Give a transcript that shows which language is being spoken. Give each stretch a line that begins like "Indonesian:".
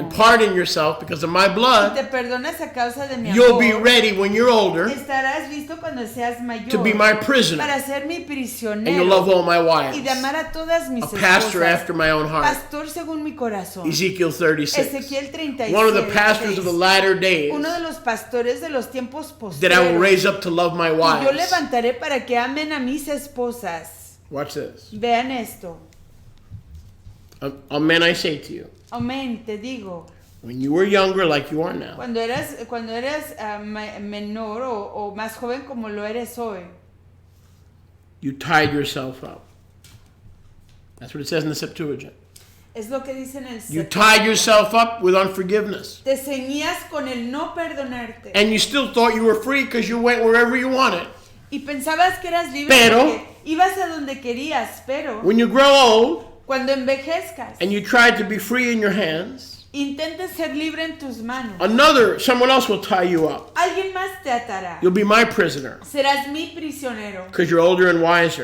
English: and pardon yourself because of my
Spanish: y te
English: blood,
Spanish: perdonas a causa de mi
English: you'll
Spanish: amor,
English: be ready when you're older
Spanish: estarás listo cuando seas mayor
English: to be my prisoner,
Spanish: para ser mi
English: and you'll
Spanish: prisionero
English: love all my
Spanish: y de
English: wives.
Spanish: amar a todas mis
English: A pastor
Spanish: esposas.
English: after my own heart.
Spanish: Pastor según mi corazón.
English: Ezekiel 36.
Spanish: Ezequiel 36.
English: One of the pastors of the latter days
Spanish: Uno de los pastores de los tiempos
English: that I will
Spanish: postreros.
English: raise up to love my
Spanish: Y yo
English: wives.
Spanish: levantaré para que amen a mis esposas.
English: Watch this.
Spanish: Vean esto.
English: Amen, I say to you.
Spanish: Amén, te digo.
English: When you were younger like you are now,
Spanish: Cuando eras menor o más joven como lo eres hoy,
English: you tied yourself up. That's what it says in the Septuagint.
Spanish: es lo que dice en el
English: You
Spanish: Septuagint.
English: tied yourself up with unforgiveness.
Spanish: Te ceñías con el no perdonarte.
English: And you still thought you were free because you went wherever you wanted.
Spanish: Y pensabas que eras libre Pero- porque ibas a donde querías, pero
English: When you grow old
Spanish: cuando envejezcas,
English: and you tried to be free in your hands,
Spanish: intentes ser libre en tus manos.
English: someone else will tie you up.
Spanish: Alguien más te atará.
English: You'll be my prisoner
Spanish: Serás mi prisionero.
English: because you're older and wiser.